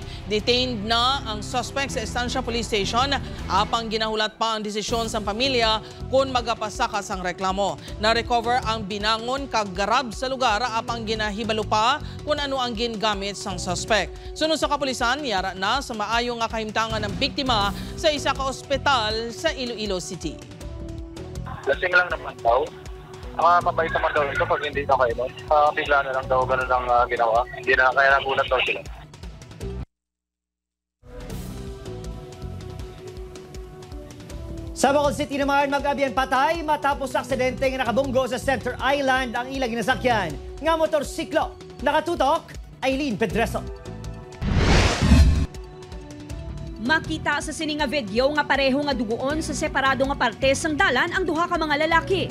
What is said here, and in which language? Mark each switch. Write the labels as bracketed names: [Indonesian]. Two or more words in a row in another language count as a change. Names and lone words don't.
[Hiligaynon] Detained na ang suspect sa Estancia Police Station, apang ginahulat pa ang desisyon sa pamilya kung magapasaka sang reklamo. Na-recover ang binangon kag garab sa lugar apang ginahibalo pa kung ano ang gingamit sang suspect. Sunod sa kapulisan, yara na sa maayo nga kahimtangan ng biktima sa isa ka ospital sa Iloilo City. [Filipino] Lasing lang naman daw. Mabait naman daw ito pag hindi na kayo. Bigla na lang daw ganun ang ginawa. Hindi na kaya nagulat daw sila. [Hiligaynon] Sa Bacolod City naman, mag-abyan patay matapos sa aksidente nga nakabunggo sa Center Island ang ilang ginasakyan nga motorsiklo. [Filipino] Nakatutok, Aileen Pedreso. [Hiligaynon] Makita sa sini nga video nga pareho nga dugoon sa separado nga parte sang dalan ang duha ka mga lalaki.